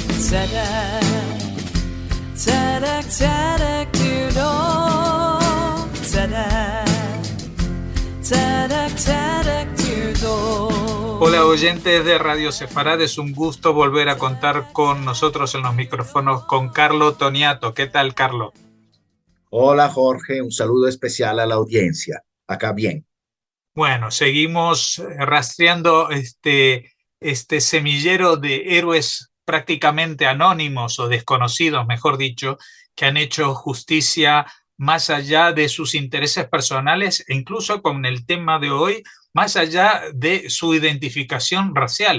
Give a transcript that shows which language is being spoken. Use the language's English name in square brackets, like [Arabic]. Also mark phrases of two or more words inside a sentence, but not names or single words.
[Hebrew] צדק, צדק, צדק תרדוף. צדק, צדק, צדק תרדוף. [Spanish] Hola oyentes de Radio Sefarad, es un gusto volver a contar con nosotros en los micrófonos con Carlo Toniato. ¿Qué tal, Carlo? Hola Jorge, un saludo especial a la audiencia. Acá bien. Bueno, seguimos rastreando este semillero de héroes prácticamente anónimos o desconocidos, mejor dicho, que han hecho justicia más allá de sus intereses personales e incluso con el tema de hoy, más allá de su identificación racial.